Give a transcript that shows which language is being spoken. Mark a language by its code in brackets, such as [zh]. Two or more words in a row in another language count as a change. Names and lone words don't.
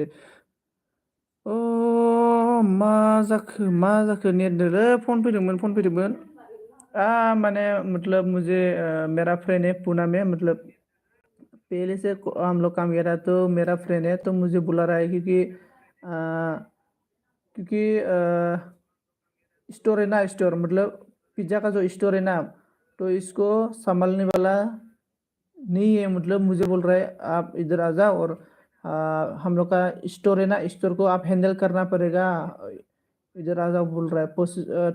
[brx] ओ मा जाखो नेट रे, फोन फैदोंमोन। [hi] माने मतलब मुझे मेरा फ्रेंड है पूना में, मतलब पहले से हम लोग काम किया था, तो मेरा फ्रेंड है तो मुझे बुला रहा है क्योंकि स्टोर है ना, स्टोर मतलब पिज्ज़ा का जो स्टोर है ना, तो इसको संभालने वाला नहीं है, मतलब मुझे बोल रहा है आप इधर आ जाओ और हम लोग का स्टोर है ना, स्टोर को आप हैंडल करना पड़ेगा, इधर आ जाओ बोल रहा है।